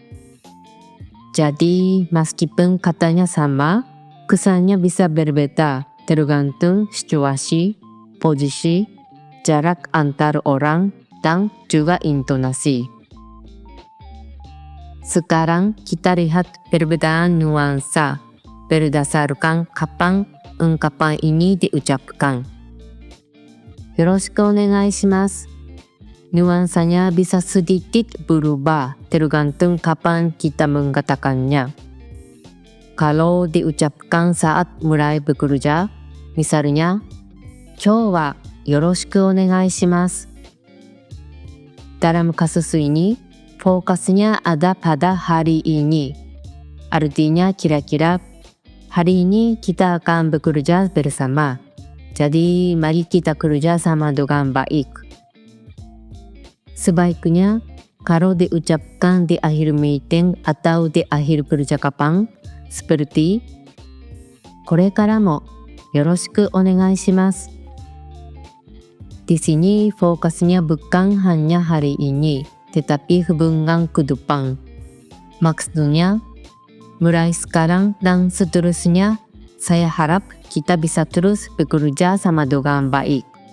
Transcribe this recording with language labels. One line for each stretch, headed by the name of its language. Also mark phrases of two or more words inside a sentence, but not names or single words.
Indonesian: Jadi, meskipun katanya sama, kesannya bisa berbeda tergantung situasi, posisi, jarak antar orang, dan juga intonasi. Sekarang kita lihat perbedaan nuansa berdasarkan kapan ungkapan ini diucapkan.
Japanese: よろしくお願いします.
Indonesian: Nuansanya bisa sedikit berubah tergantung kapan kita mengatakannya. Kalau diucapkan saat mulai bekerja, misalnya,
Japanese: "今日はよろしくお願いします."
Indonesian: Dalam kasus ini, fokusnya ada pada hari ini. Artinya kira-kira, hari ini kita akan bekerja bersama. Jadi, mari kita kerja sama dengan baik. Sebaiknya, kalau diucapkan di akhir meeting atau di akhir percakapan, seperti,
Japanese: "これからもよろしくお願いします."
Indonesian: Di sini fokusnya bukan hanya hari ini, tetapi hubungan ke depan. Maksudnya, mulai sekarang dan seterusnya, saya harap kita bisa terus bekerja sama dengan baik.